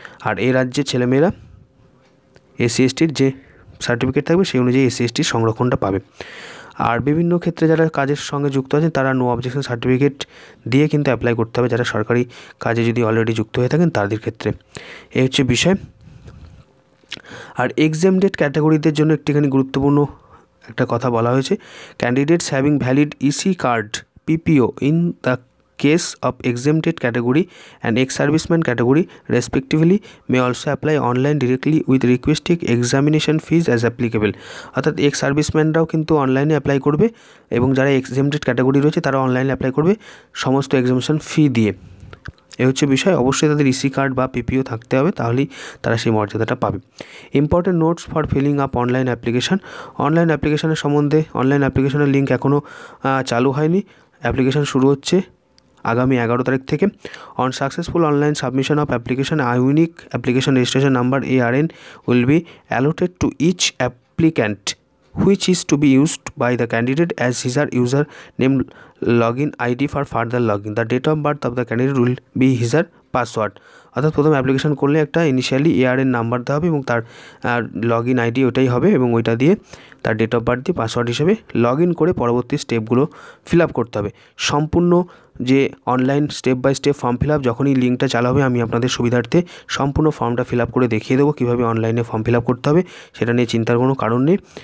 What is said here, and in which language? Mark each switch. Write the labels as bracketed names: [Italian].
[Bangla] আর এই রাজ্যের ছেলেমেয়েরা SC/STর যে সার্টিফিকেট থাকবে সেই অনুযায়ী SC/STর সংরক্ষণটা পাবে। আর বিভিন্ন ক্ষেত্রে যারা কাজের সঙ্গে যুক্ত আছেন তারা নো অবজেকশন সার্টিফিকেট দিয়ে কিন্তু অ্যাপ্লাই করতে হবে, যারা সরকারি কাজে যদি অলরেডি যুক্ত হয়ে থাকেন তাদের ক্ষেত্রে। এই হচ্ছে বিষয়। আর এক্সামডেড ক্যাটাগরিদের জন্য একটিখানি গুরুত্বপূর্ণ একটা কথা বলা হয়েছে, [English] Candidates having valid EC card PPO in the case of exempted category and ex-serviceman category respectively may also apply online directly with requesting examination fees as applicable। [Bangla] অর্থাৎ এক্স সার্ভিসম্যানরাও কিন্তু অনলাইনে অ্যাপ্লাই করবে এবং যারা এক্সেমটেড ক্যাটাগরি রয়েছে তারা অনলাইনে apply করবে সমস্ত এক্সামিনেশন ফি দিয়ে। এই হচ্ছে বিষয়। অবশ্যই তাদের EC কার্ড বা PPO থাকতে হবে, তাহলেই তারা সেই মর্যাদাটা পাবে। [English] important notes for filling up online application, [Bangla] online অ্যাপ্লিকেশনের সম্বন্ধে অনলাইন অ্যাপ্লিকেশনের লিঙ্ক এখনও চালু হয়নি, অ্যাপ্লিকেশন শুরু হচ্ছে আগামী 11 তারিখ থেকে। [English] On successful online submission of application a unique application registration number ARN will be allotted to each applicant which is to be used by the candidate as his or user name login ID for further login. The date of birth of the candidate will be his or password. [Bangla] অর্থাৎ প্রথম application করলে একটা initially ARN number দেওয়া হবে এবং তার login ID ওটাই হবে এবং ওইটা দিয়ে তার ডেট অফ বার্থ দিয়ে পাসওয়ার্ড হিসেবে লগ ইন করে পরবর্তী স্টেপগুলো ফিল আপ করতে হবে। সম্পূর্ণ যে online step by step form fill up, যখনই লিঙ্কটা চালা হবে আমি আপনাদের সুবিধার্থে সম্পূর্ণ ফর্মটা ফিল আপ করে দেখিয়ে দেবো কীভাবে অনলাইনে ফর্ম ফিল আপ করতে হবে, সেটা নিয়ে চিন্তার কোনো কারণ নেই।